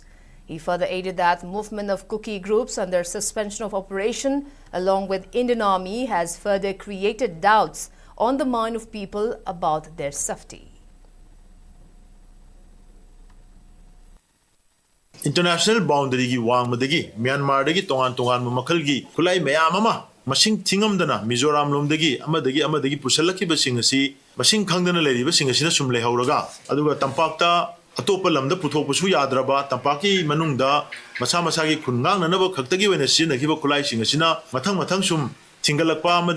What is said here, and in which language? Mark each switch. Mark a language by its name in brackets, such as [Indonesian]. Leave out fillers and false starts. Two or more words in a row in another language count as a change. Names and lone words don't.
[English] He further added that movement of Kuki groups under suspension of operation along with Indian Army has further created doubts on the mind of people about their safety. International boundary [Manipuri] gi wang madagi Myanmar dagi tongan mamakal gi kulai mayamama masing tingamdana Mizoram lomdagi amadagi pusalaki basing asi basing khangdana leri basing asina sumle hauraga aduga tampakta atopa lamda puthokpasu yadraba tampaki manungda masa gi khungang nanaba khaktagi wena sina giba kulai sing asina mathang sum ꯊꯤꯡꯒꯠꯂꯛꯄ ꯑꯃꯗꯤ